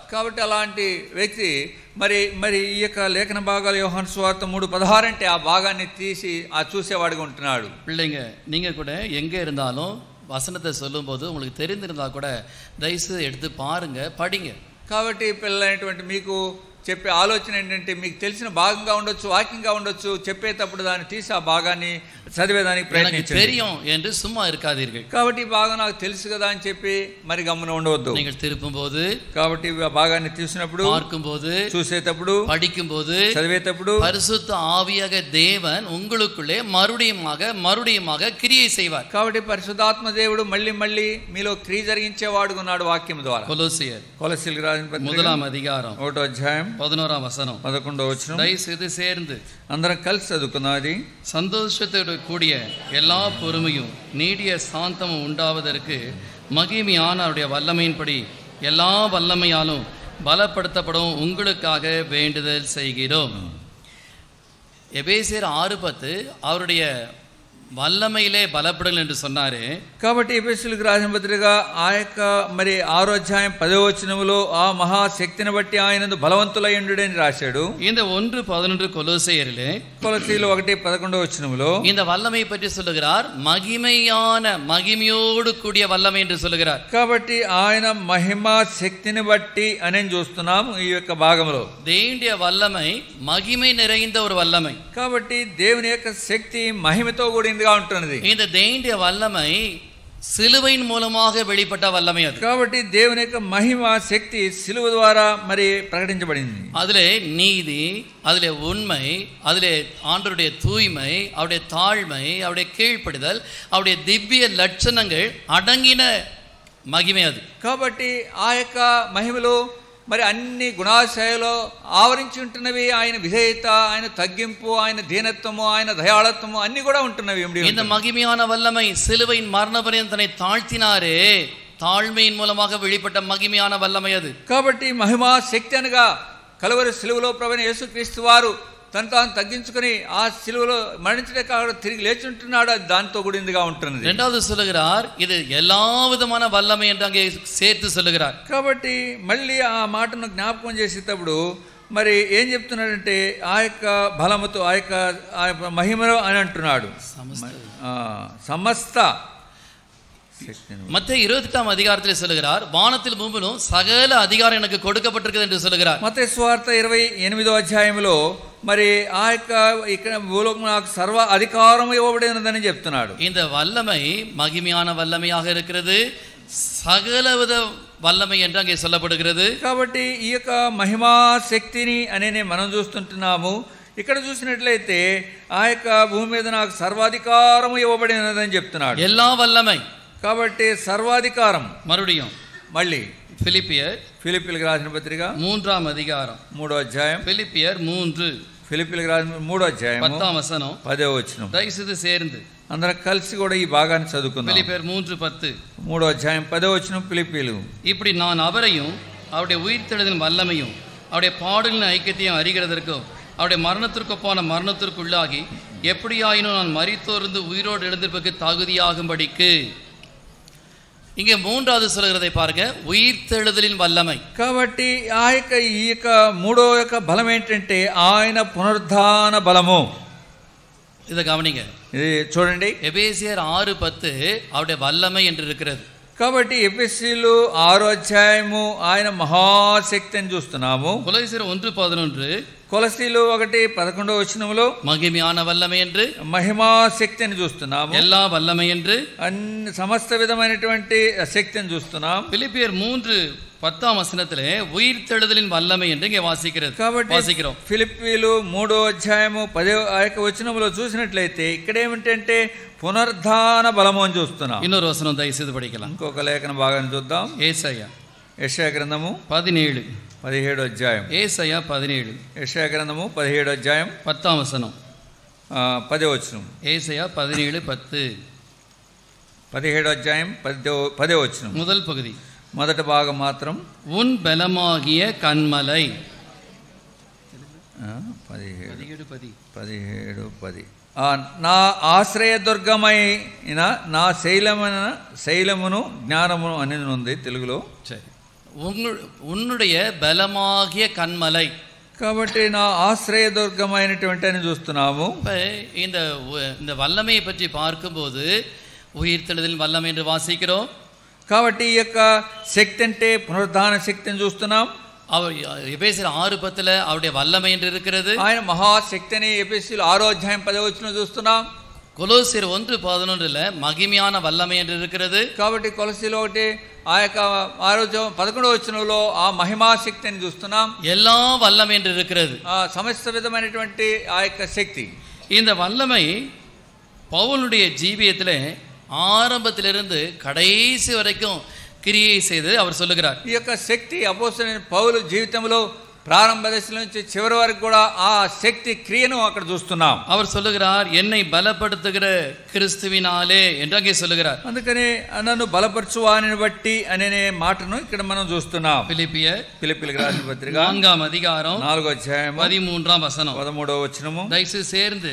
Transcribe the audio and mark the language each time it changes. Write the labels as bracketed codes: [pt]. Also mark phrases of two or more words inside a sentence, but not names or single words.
[te] కాబట్టి అలాంటి వ్యక్తి మరి ఈ యొక్క లేఖన భాగాలు యోహాను సువార్త 3:16 అంటే ఆ భాగాన్ని తీసి ఆ చూసేవాడిగా ఉంటున్నాడు. [ta] பிள்ளைங்க நீங்க கூட எங்க இருந்தாலும் வசனத்தை சொல்லும்போது உங்களுக்கு தெரிந்திருந்தா கூட தயவுசெய்து எடுத்து பாருங்க, படிங்க. [te] కాబట్టి పిల్లలైనటువంటి మీకు చెప్పే ఆలోచన ఏంటంటే మీకు తెలిసిన భాగంగా ఉండొచ్చు, వాక్యంగా ఉండొచ్చు, చెప్పేటప్పుడు దాన్ని తీసి ఆ భాగాన్ని చదివేదానికి ప్రయత్నించండి. [ta] தெரியும் என்று சும்மா இருக்காதீர்கள். [te] కాబట్టి ఈ భాగం నాకు తెలుసు కదా అని చెప్పి మరి గమ్మున ఉండవద్దు. [ta] நீங்கள் திருப்பும்போது, [te] కాబట్టి ఆ భాగాన్ని తీసినప్పుడు, [ta] பார்க்கும்போது, [te] చూసేటప్పుడు, [ta] படிக்கும்போது, [te] చదివేటప్పుడు [ta] பரிசுத்த ஆவியாக தேவன் உங்களுக்குள்ளே மறுபடியுமாக கிரியை செய்வார். [te] కాబట్టి పరిశుద్ధాత్మ దేవుడు మళ్ళీ మీలో క్రియ జరిగించేవాడుగా ఉన్నాడు వాక్యం ద్వారా. కొలస్సీయులకు రాసిన పత్రిక 1వ అధ్యాయం 1వ అధ్యాయం 11వ వచనం 11వ వచనం. దయచేసి சேர்ந்து అందరం కలిసి చదువుకుందాం. అది [ta] சந்தோஷத்தோடு கூடிய எல்லா பொறுமையும் நீடிய சாந்தமும் உண்டாவதற்கு மகிமையான அவருடைய வல்லமையின்படி எல்லா வல்லமையாலும் பலப்படுத்தப்படும் உங்களுக்காக வேண்டுதல் செய்கிறோம். எபேசியர் 6:10 அவருடைய வல்லமையிலே பலப்படுங்கள் என்று சொன்னாரு. [te] కాబట్టి ఎఫెసీయులకు రాసిన పత్రిక ఆ యొక్క మరి 6వ అధ్యాయం 10వ వచనములో ఆ మహాశక్తిని బట్టి ఆయనందు బలవంతులై ఉండుడి అని రాశాడు. [ta] இந்த 1:11 கொலோசையரிலே [te] కొలస్సీయులు 1:11వ వచనములో [ta] இந்த வல்லமை பற்றி சொல்லுகிறார். மகிமையோடு கூடிய வல்லமை என்று சொல்லுகிறார். [te] కాబట్టి ఆయన మహిమా శక్తిని బట్టి అని చూస్తున్నాం ఈ యొక్క భాగంలో. [ta] దేవుని வல்லமை மகிமை நிறைந்த ஒரு வல்லமை. [te] కాబట్టి దేవుని యొక్క శక్తి మహిమతో కూడినదిగా ఉంటున్నది. [ta] இந்த தேவனுடைய வல்லமை சிலுவையின் மூலமாக வெளிப்பட்ட வல்லமை அது. [te] కాబట్టి దేవుని యొక్క మహిమ శక్తి సిలువ ద్వారా మరి ప్రకటించబడింది. [ta] அதிலே நீதி, அதிலே உண்மை, அதிலே ஆண்டவருடைய தூய்மை, அவருடைய தாழ்மை, அவருடைய கீழ்ப்படிதல், அவருடைய திவ்ய லட்சணங்கள் அடங்கின மகிமை அது. [te] కాబట్టి ఆ యొక్క మహిమలో మరి అన్ని గుణాశయాలు ఆవరించి ఉంటున్నవి. ఆయన విధేయత, ఆయన తగ్గింపు, ఆయన దీనత్వము, ఆయన దయాళత్వము అన్ని కూడా ఉంటున్నవి. [ta] இந்த மகிமையான வல்லமை சிலுவையின் மரண பரியந்தம் தன்னை தாழ்த்தினாரே, தாழ்மையின் மூலமாக வெளிப்பட்ட மகிமையான வல்லமை அது. [te] కాబట్టి మహిమా శక్తి అనగా కలువరి సిలువలో ప్రభువైన యేసుక్రీస్తు వారు తను తాను తగ్గించుకుని ఆ సిలువలో మరణించడే కాకుండా తిరిగి లేచి ఉంటున్నాడు. అది దాంతో కూడిందిగా ఉంటున్నది. [ta] రెండవది சொல்லுகிறார், இது எல்லா விதமான வல்லமை என்று அங்கே சேர்த்து சொல்லுகிறார். [te] కాబట్టి మళ్ళీ ఆ మాటను జ్ఞాపకం చేసేటప్పుడు మరి ఏం చెప్తున్నాడంటే ఆ యొక్క బలముతో ఆ యొక్క మహిమలో అని అంటున్నాడు. సమస్త [ta] மத்தேயு 28ஆம் அதிகாரத்தில் சொல்லுகிறார், வானத்தில் பூமியிலும் சகல அதிகாரம் எனக்கு கொடுக்கப்பட்டிருக்கிறது என்று சொல்லுகிறார். [te] మత్తయి సువార్త 28వ అధ్యాయంలో మరి ఆ యొక్క ఇక్కడ భూలోకం నాకు సర్వ అధికారం ఇవ్వబడి ఉన్నదని చెప్తున్నాడు. [ta] இந்த வல்லமை மகிமையான வல்லமையாக இருக்கிறது, சகலவித வல்லமை என்று அங்கே சொல்லப்படுகிறது. [te] కాబట్టి ఈ యొక్క మహిమా శక్తిని అనే మనం చూస్తుంటున్నాము. ఇక్కడ చూసినట్లయితే ఆ యొక్క భూమి మీద నాకు సర్వాధికారం ఇవ్వబడి ఉన్నదని చెప్తున్నాడు. [ta] எல்லா వల్లமை [te] కాబట్టి సర్వాధికారం. [ta] மறுபடியும் [te] మళ్ళీ ఫిలిప్పీయులకు రాసిన పత్రిక 3వ అధ్యాయం 3వ అధ్యాయం ఫిలిప్పీయర్ 3 ఫిలిప్పీయులకు రాసిన 3వ అధ్యాయం 10వ వచనం 10వ వచనం. దయచేసి சேர்ந்து అందరం కలిసి కూడా ఈ భాగాన్ని చదువుకుందాం. ఫిలిప్పీయర్ 3:10 3వ అధ్యాయం 10వ వచనం. ఫిలిప్పీయులు [ta] இப்படி நான் அவரையும் அவருடைய உயிர்த்தெழுதலின் வல்லமையும் அவருடைய பாடலின் ஐக்கியத்தையும் அறிகிறதற்கும் அவருடைய மரணத்திற்கொப்பான மரணத்திற்குள்ளாகி எப்படியாயினும் நான் மரித்தோர்ந்து உயிரோடு எழுந்திருப்பதற்கு தகுதியாகும்படிக்கு. இங்கே 3வது சொல்கிறதை பாருங்க, உயிர்த்தெழுதலின் వల్లமை. [te] కాబట్టి ఈ యొక్క మూడో యొక్క బలం ఏంటంటే ఆయన పునరుద్ధాన బలము. [ta] இதை கவனிங்க, [te] ఇది చూడండి. [ta] எபேசியர் 6:10 அவருடைய வல்லமை என்று இருக்கிறது. [te] కాబట్టి ఎఫెసీయులు 6వ అధ్యాయము ఆయన మహాశక్తి అని చూస్తున్నాము. కొలస్సీయులు 1:11 కొలసీలు 1:11 [ta] மகிமையான வல்லமை என்று, [te] మహిమా శక్తిని చూస్తున్నాము. [ta] எல்லா வல்லமை என்று, [te] అన్ని సమస్త విధమైనటువంటి శక్తిని చూస్తున్నాం. [ta] பிலிப்பியர் 3:10 உயிர்த்தெழுதலின் வல்லமை என்று இங்கே வாசிக்கிறோம். [te] ఫిలిప్పీలు 3:10 చూసినట్లయితే ఇక్కడ ఏమిటంటే పునరుద్ధాన బలము అని చూస్తున్నాం. [ta] இன்னொரு வசனம் தயவுசெய்து படிக்கலாம். [te] ఇంకొక లేఖన భాగాన్ని చూద్దాం. యెషయా గ్రంథము 17 ఏశాయా 17 యెషయా గ్రంథము 17 10 10 [ta] ஏசாயா 17:10 17 முதல் பகுதி, [te] మొదటి భాగం మాత్రం [ta] உன் பலமாகிய கன்மலை. [te] 17:10 నా ఆశ్రయదుర్గమైన నా శైలమును జ్ఞానమును అనేది ఉంది తెలుగులో. [ta] சரி, உன்னுடைய பலமாகிய கன்மலை. [te] కాబట్టి నా ఆశ్రయదుర్గమైనటువంటి అని చూస్తున్నాము. [ta] இந்த வல்லமையை பற்றி பார்க்கும்போது உயிர்த்தெழுதலின் வல்லமை என்று வாசிக்கிறோம். [te] కాబట్టి ఈ యొక్క శక్తి అంటే పునరుద్ధాన శక్తిని చూస్తున్నాం. [ta] அவர் எபேசியர் 6:10 அவருடைய வல்லமை என்று இருக்கிறது. [te] ఆయన మహాశక్తిని ఎఫెసీయులు 6:10 చూస్తున్నాం. [ta] கொலோசியர் 1:11 மகிமையான வல்லமை என்று இருக்கிறது. [te] కాబట్టి కొలసీలు 1 ఆ యొక్క 11 ఆ మహిమా శక్తిని చూస్తున్నాం. [ta] எல்லா வல்லமை என்று இருக்கிறது. [te] సమస్త విధమైనటువంటి ఆ యొక్క శక్తి. [ta] இந்த வல்லமை பவுலுடைய ஜீவியத்திலே ஆரம்பத்திலிருந்து கடைசி வரைக்கும் கிரியை செய்து அவர் சொல்லுகிறார். [te] ఈ యొక్క శక్తి అపోస్తలుడైన పౌలు జీవితంలో ప్రారంభ దశ నుంచి చివరి వరకు కూడా ఆ శక్తి క్రియను అక్కడ చూస్తున్నాం. [ta] அவர் சொல்லுகிறார், என்னை பலப்படுத்துகிற கிறிஸ்துவினாலே என்று அங்கே சொல்லுகிறார். [te] అందుకని నన్ను బలపరచువాని బట్టి అనే మాటను ఇక్కడ మనం చూస్తున్నాం. ఫిలిప్పీయులకు రాసిన పత్రిక 4వ అధ్యాయం 13వ వచనము. దయచేసి சேர்ந்து